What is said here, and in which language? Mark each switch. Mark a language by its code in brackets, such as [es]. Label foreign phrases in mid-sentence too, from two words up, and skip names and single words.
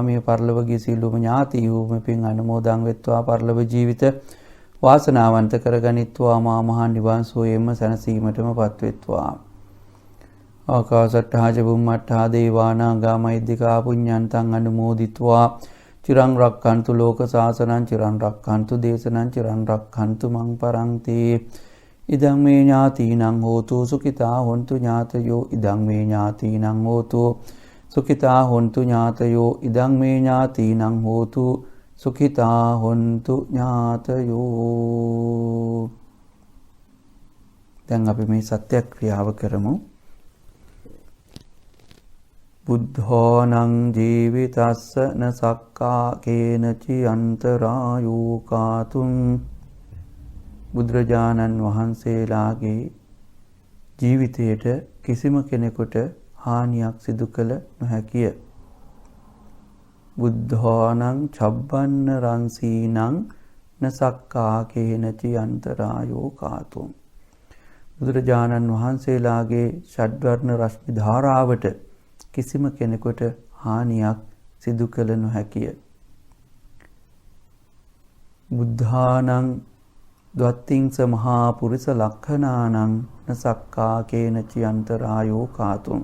[si] මේ පරලොවගේ සීලෝම ඥාතියෝ මෙපින් අනුමෝදන් වෙත්වා, පරලොව ජීවිත වාසනාවන්ත කරගනිත්වා, මා මහා නිවන් සුවේම සැනසීමටමපත් වෙත්වා. [pi] ආකාශට්ටා ච බුම්මට්ටා දේවානාගා මහිද්దికා පුඤ්ඤන්තං අනුමෝදිත්වා චිරං රක්ඛන්තු ලෝක සාසනං චිරං රක්ඛන්තු දේශනං චිරං රක්ඛන්තු මං පරන්ති. ඉදං මේ ඥාතීනං හෝතු සුඛිතා හොන්තු ඥාතයෝ, ඉදං මේ ඥාතීනං හෝතු සුඛිතා හොන්තු ඥාතයෝ, ඉදං මේ ඥාතීනං හෝතු සුඛිතා හොන්තු ඥාතයෝ. [si] දැන් අපි මේ සත්‍යක්‍රියාව කරමු. [pi] බුද්ධානං ජීවිතස්ස න සක්කා කේනචි අන්තරායෝ කාතුං. [si] බුදුරජාණන් වහන්සේලාගේ ජීවිතයට කිසිම කෙනෙකුට හානියක් සිදු කළ නොහැකිය. [pi] බුද්ධානං චබ්බන්න රංසීනං න සක්කා කේනචි අන්තරායෝ කාතුං. [si] බුදුරජාණන් වහන්සේලාගේ ෂඩ්වර්ණ රශ්මි ධාරාවට කිසිම කෙනෙකුට හානියක් සිදු කළ නොහැකිය. [pi] බුද්ධානං ද්වත්තිංස මහා පුරිස ලක්ඛනානං නසක්කා කේනචි අන්තරායෝ කාතුං.